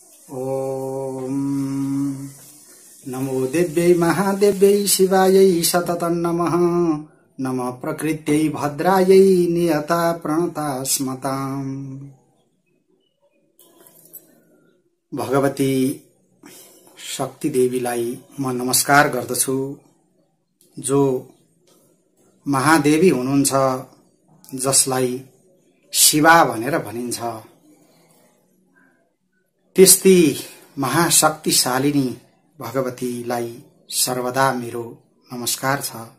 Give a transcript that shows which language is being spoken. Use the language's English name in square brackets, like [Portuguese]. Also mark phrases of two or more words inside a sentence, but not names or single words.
[Sanskrit] ओम नमो देव्यै महादेव्यै शिवायै सततं नमः। नमः प्रकृत्यै भद्रायै नियता प्रणता स्मताम्। [Nepali] भगवती शक्ति देवीलाई म नमस्कार गर्दछु, जो महादेवी हुनुहुन्छ, जसलाई शिवा भनेर भनिन्छ। त्यस्ती महाशक्तिशालिनी भगवतीलाई सर्वदा मेरो नमस्कार छ।